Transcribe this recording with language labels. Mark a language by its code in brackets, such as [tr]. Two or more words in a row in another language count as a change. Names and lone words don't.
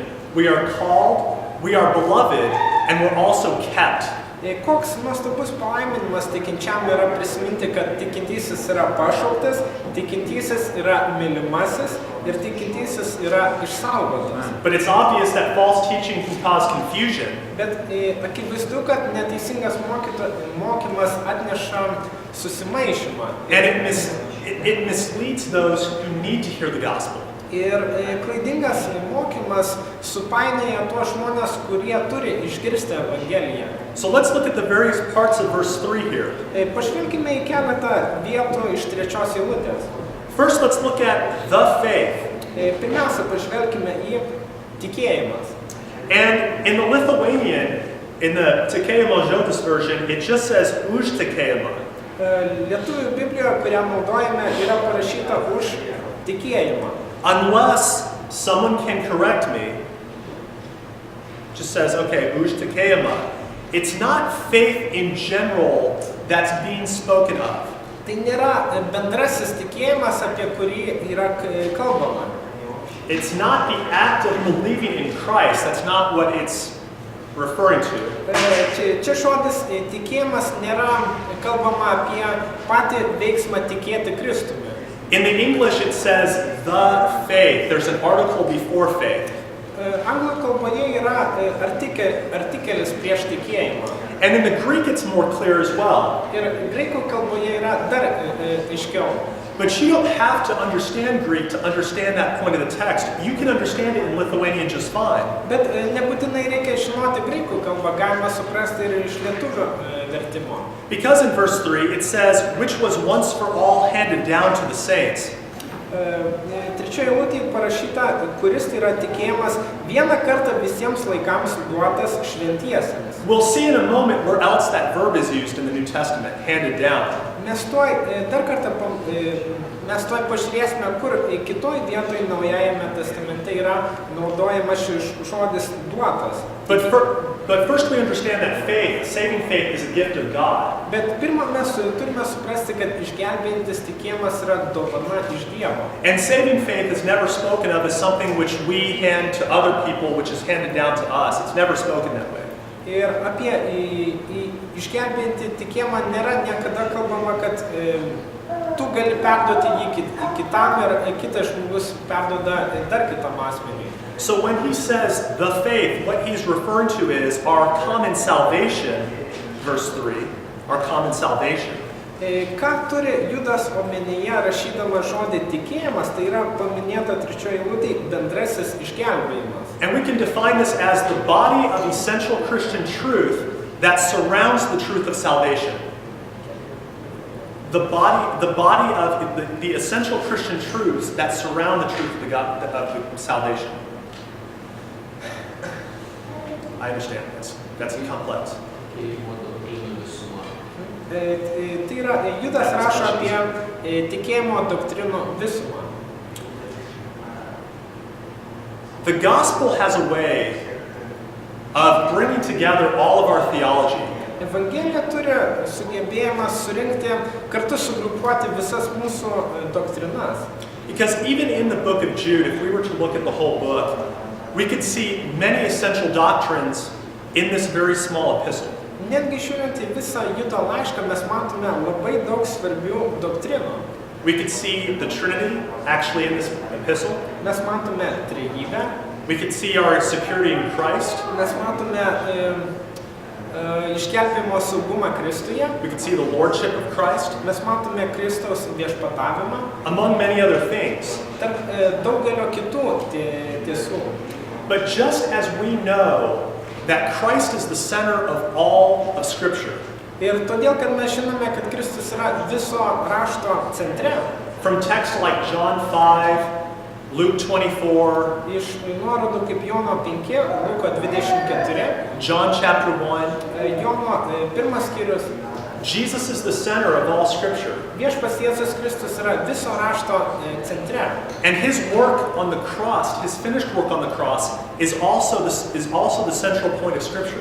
[en] We are called, we are beloved, and we're also kept. [lt] Koks nuostabus palaiminimas tikinčiam yra prisiminti, kad tikintysis yra pašauktas, tikintysis yra mylimasis ir tikintysis yra išsaugotas. [en] But it's obvious that false teaching can cause confusion. [lt] Bet akivaizdu, kad neteisingas mokymas atneša susimaišymą. [en] And it misleads those who need to hear the gospel. [lt] Ir klaidingas mokymas supainioja tuos žmonės, kurie turi išgirsti Evangeliją. [en] So let's look at the various parts of verse 3 here. [lt] Pažvelkime į keletą vietų iš 3 eilutės. [en] First, let's look at the faith. [lt] Pirmiausia, pažvelkime į tikėjimas. [en] And in the Lithuanian, in the Tikėjimo žodis version, it just says [lt] už tikėjimą. Lietuvių Biblijoje, kurią naudojame, yra parašyta už tikėjimą. [en] Unless someone can correct me, just says, [lt] okay, už tikėjimą. [en] It's not faith in general that's being spoken of. [lt] Tai nėra bendrasis tikėjimas, apie kurį yra kalbama. [en] It's not the act of believing in Christ. That's not what it's referring to. [lt] Čia žodis tikėjimas nėra kalbama apie patį veiksmą tikėti Kristumi. [en] In the English, it says the faith. There's an article before faith. [lt] Anglų kalboje yra artikelis prieš tikėjimą. [en] And in the Greek, it's more clear as well. [lt] Ir graikų kalboje yra dar aiškiau. [en] But you don't have to understand Greek to understand that point of the text. You can understand it in Lithuanian just fine. [lt] Bet nebūtinai reikia žinoti graikų kalbą, galima suprasti ir iš lietuvių vertimo. [en] Because in verse 3, it says, which was once for all handed down to the saints. [lt] Trečioje eilutėje parašyta, kuris tai yra tikėjimas vieną kartą visiems laikams duotas šventiesiems. [en] We'll see in a moment where else that verb is used in the New Testament, handed down. [lt] Mes dar kartą pažiūrėsime, kur kitoj vietoj Naujajame testamente yra naudojamas šis žodis duotas. [en] But first we understand that faith, saving faith, is a gift of God. [lt] Bet pirmą mes turime suprasti, kad išgelbėjantis tikėjimas yra dovana iš Dievo. [en] And saving faith is never spoken of as something which we hand to other people, which is handed down to us. It's never spoken that way. [lt] Ir apie išgelbėjantį tikėjimą nėra niekada kalbama, kad tu gali perduoti jį kitam ir kitas žmogus perduoda dar kitam asmeniui. [en] So when he says the faith, what he's referring to is our common salvation, verse 3, our common salvation. [lt] Ką turi Judas omenyje rašydama žodį tikėjimas, tai yra paminėta 3 eilutėje bendrasis išgelbėjimas. [en] And we can define this as the body of essential Christian truth that surrounds the truth of salvation. The body of the essential Christian truths that surround the truth of the salvation. I understand this. That's complex. [lt] Tai yra, Judas rašo apie tikėjimo doktrinų visumą. [en] The gospel has a way of bringing together all of our theology. [lt] Evangelija turi sugebėjimą surinkti, kartu sugrupuoti visas mūsų doktrinas. [en] Because even in the book of Jude, if we were to look at the whole book, we could see many essential doctrines in this very small epistle. [lt] Netgi žiūrint į visą Judo laišką, mes matome labai daug svarbių doktrinų. [en] We could see the Trinity actually in this epistle. [lt] Mes matome trejybę. [en] We could see our security in Christ. [lt] Mes matome išgelbėjimo saugumą Kristuje, [en] We can see the lordship of Christ, [lt] mes matome Kristaus viešpatavimą, [en] among many other things. [lt] tarp daugelio kitų tiesų. [en] But just as we know that Christ is the center of all of Scripture, [lt] Ir todėl, kad mes žinome, kad Kristus yra viso rašto centre, [en] from texts like John 5, Luke 24, [lt] iš nuorodų kaip Jono 5, Luko 24, [en] John chapter 1, [lt] Jono 1 skyrius, [en] Jesus is the center of all Scripture. [lt] viešpats Jėzus Kristus yra viso rašto centre. [en] And his work on the cross, his finished work on the cross, is also the central point of Scripture.